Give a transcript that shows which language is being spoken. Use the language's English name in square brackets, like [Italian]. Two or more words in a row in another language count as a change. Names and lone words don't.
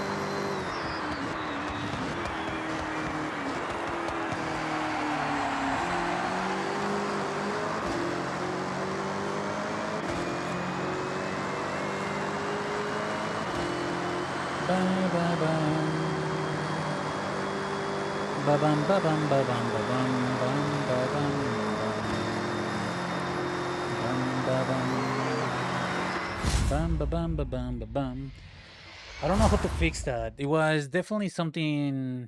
[English] Ba ba bam. Ba bam ba bam ba bam ba bam bam ba bam bam ba bam bam ba bam ba bam ba bam. I don't know how to fix that. It was definitely something.